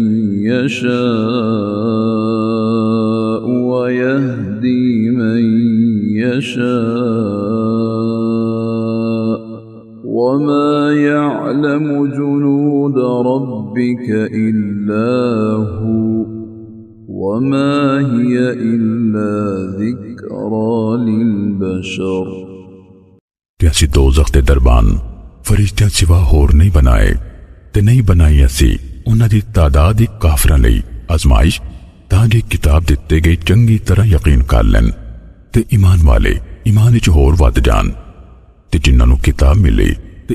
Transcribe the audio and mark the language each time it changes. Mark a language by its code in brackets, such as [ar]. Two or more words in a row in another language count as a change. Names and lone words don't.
[ar] يشاء ويهدي من يشاء وما يعلم جنود ربك إلا هو وما هي إلا ذكرى للبشر [pa] ਤੇ ਅਸੀਂ ਦੋਜ਼ਖ ਦੇ ਦਰਬਾਨ ਫਰਿਸ਼ਤਿਆਂ ਸਿਵਾ ਹੋਰ ਨਹੀਂ ਬਣਾਏ ਤੇ ਨਹੀਂ ਬਣਾਈ ਅਸੀਂ ਉਹਨਾਂ ਦੀ ਤਾਦਾਦ ਹੀ ਕਾਫਰਾਂ ਲਈ ਅਜ਼ਮਾਇਸ਼ ਤਾਂ ਜੇ ਕਿਤਾਬ ਦਿੱਤੇ ਗਏ ਚੰਗੀ ਤਰ੍ਹਾਂ ਯਕੀਨ ਕਰ ਲੈਣ ਤੇ ਈਮਾਨ ਵਾਲੇ ਈਮਾਨ ਵਿੱਚ ਹੋਰ ਵੱਧ ਜਾਣ ਤੇ ਜਿਨ੍ਹਾਂ ਨੂੰ ਕਿਤਾਬ ਮਿਲੇ ਤੇ